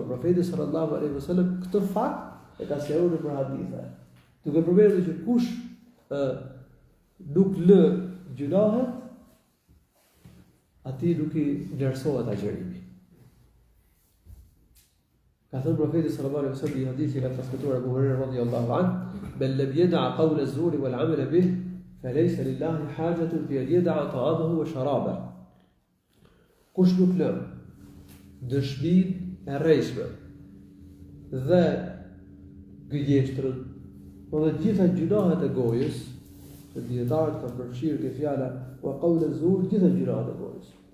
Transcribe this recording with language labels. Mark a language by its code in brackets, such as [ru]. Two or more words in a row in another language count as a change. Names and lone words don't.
[sq] Profeti [ar] صلى الله عليه وسلم [sq] këtë fakt e ka sqaruar për hadithe. Duke përmendur që kush nuk lë gjunahet, atij nuk i vlerësohet agjërimi. Ka thënë profeti [ar] صلى الله عليه وسلم [sq] në hadith që ka transmetuar Abu Huraira [ar] رضي الله عنه, بل لم يدع قول الزور والعمل به فليس لله حاجة في أن يدع طعامه وشرابه." [sq] Kush nuk lë dëshminë e rrejshme dhe gënjeshtrën, po dhe gjitha gjunahet e gojës, që dietarët kanë përfshirë këtë fjala [ar] وقول الزور, [sq] gjitha gjunahet e gojës.